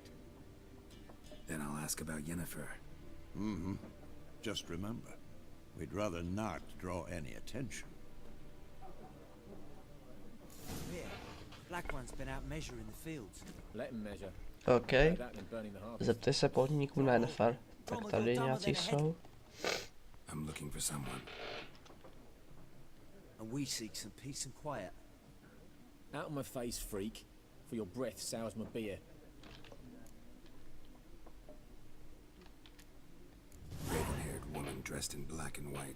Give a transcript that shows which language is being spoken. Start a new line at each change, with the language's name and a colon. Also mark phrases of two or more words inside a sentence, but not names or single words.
English: Then I'll ask about Yennefer. Mm-hmm. Just remember, we'd rather not draw any attention. Yeah, Black One's been out measuring the fields. Let him measure. OK. That than burning the harvest.
Czech: Zeptej se podniků na Yennefer. Tak tady nějací jsou.
English: I'm looking for someone. And we seek some peace and quiet. Out of my face, freak. For your breath sours my beer. Raven-haired woman dressed in black and white.